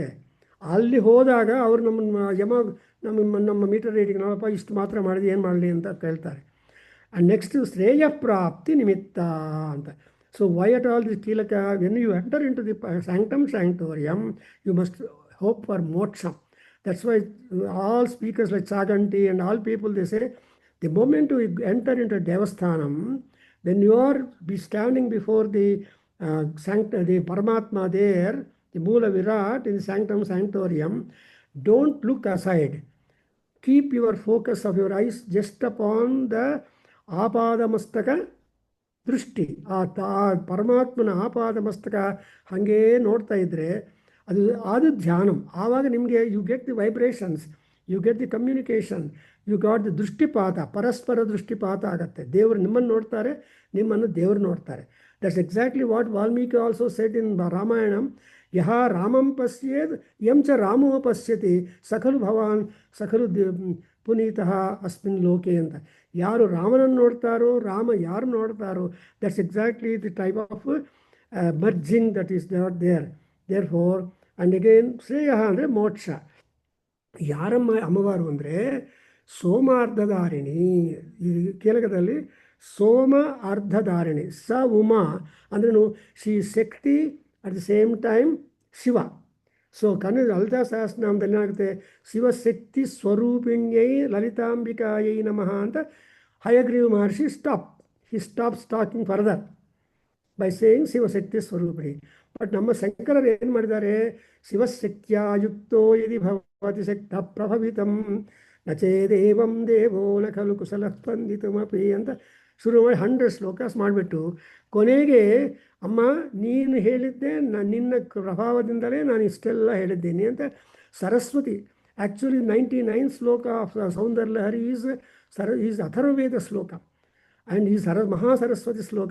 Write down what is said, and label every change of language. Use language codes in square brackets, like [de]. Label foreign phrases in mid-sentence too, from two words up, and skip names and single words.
[kn] ಅಲ್ಲಿ ಹೋದಾಗ ಅವರು ನಮ್ಮ [en] meter reading [kn] ನಾವಪ್ಪ ಇಷ್ಟು ಮಾತ್ರ ಮಾಡಿದ್ವಿ, ಏನು ಮಾಡಲಿ ಅಂತ ಕೇಳ್ತಾರೆ. [en] and next [sa] ಶ್ರೇಯ ಪ್ರಾಪ್ತಿ ನಿಮಿತ್ತ ಅಂತ. [en] so why at all this ಕೀಲಕ, when you enter into the sanctum sanctorium you must hope for ಮೋಕ್ಷ. that's why all speakers like Chaganti and all people, they say the moment you enter into Devasthanam, when you are standing before the Paramatma there, the Moola Virat in the Sanctum Sanctorium, don't look aside. Keep your focus of your eyes just upon the [sa] Apadamastaka ದೃಷ್ಟಿ. [kn] ಆ ಪರಮಾತ್ಮನ ಆಪಾದಮಸ್ತಕ ಹಾಗೇ ನೋಡ್ತಾ ಇದ್ದರೆ ಅದು ಧ್ಯಾನಂ. ಆವಾಗ ನಿಮಗೆ [en] you get the vibrations, you get the communication, you got the ದೃಷ್ಟಿಪಾತ, [kn] ಪರಸ್ಪರ ದೃಷ್ಟಿಪಾತ ಆಗುತ್ತೆ. ದೇವರು ನಿಮ್ಮನ್ನು ನೋಡ್ತಾರೆ, ನಿಮ್ಮನ್ನು ದೇವರು ನೋಡ್ತಾರೆ. [en] that's exactly what Valmiki also said in Ramayanam. ಯಹ ರಾಮಂ ಪಶ್ಯೇದ್ ಯಂ ಚ ರಾಮೋ ಪಶ್ಯತಿ ಸಖಲು ಭವಾನ್ ಸಖಲು ಪುನೀತಃ ಅಸ್ಮಿನ್ ಲೋಕೆ ಅಂತ. [kn] ಯಾರು ರಾಮನನ್ನು ನೋಡ್ತಾರೋ, ರಾಮ ಯಾರು ನೋಡ್ತಾರೋ, [en] that's exactly the type of merging that is there for. and again [kn] ಶ್ರೇಯ ಅಂದರೆ ಮೋಕ್ಷ. ಯಾರಮ್ಮ ಅಮ್ಮವಾರು ಅಂದರೆ ಸೋಮಾರ್ಧಧಾರಿಣಿ. ಈ ಕೀಲಕದಲ್ಲಿ ಸೋಮ ಅರ್ಧಧಾರಿಣಿ. ಸ ಉಮಾ ಅಂದ್ರೂ [en] she ಶಕ್ತಿ at the same time Shiva. [kn] ಸೊ ಲಲಿತಾ ಸಹಸ್ರನಾಮದಲ್ಲಿ ಏನಾಗುತ್ತೆ, [sa] ಶಿವಶಕ್ತಿ ಸ್ವರೂಪಿಣ್ಯೈ ಲಲಿತಾಂಬಿಕಾಯೈ ನಮಃ [kn] ಅಂತ ಹಯಗ್ರೀವ ಮಹರ್ಷಿ [en] he stops talking further by saying [sa] ಶಿವಶಕ್ತಿ ಸ್ವರೂಪಿಣಿ. [kn] ಬಟ್ ನಮ್ಮ ಶಂಕರರು ಏನು ಮಾಡಿದ್ದಾರೆ, [sa] ಶಿವಶಕ್ತಿಯುಕ್ತೋ ಯದಿ ಭವತಿ ಶಕ್ತ ಪ್ರಭವಿತಂ ನಚೇದೇವಂ ದೇವೋ ನ ಖಲು ಕುಶಲ ಸ್ಪಂದಿತಮಪಿ ಅಂತ [kn] ಶುರು ಮಾಡಿ 100 ಶ್ಲೋಕಾಸ್ ಮಾಡಿಬಿಟ್ಟು ಕೊನೆಗೆ ಅಮ್ಮ ನೀನು ಹೇಳಿದ್ದೆ, ನಿನ್ನ ಪ್ರಭಾವದಿಂದಲೇ ನಾನು ಇಷ್ಟೆಲ್ಲ ಹೇಳಿದ್ದೀನಿ ಅಂತ. [en] Saraswati actually 99 shloka of Soundaryalahari is Atharvaveda shloka and ಈ Mahasaraswati shloka.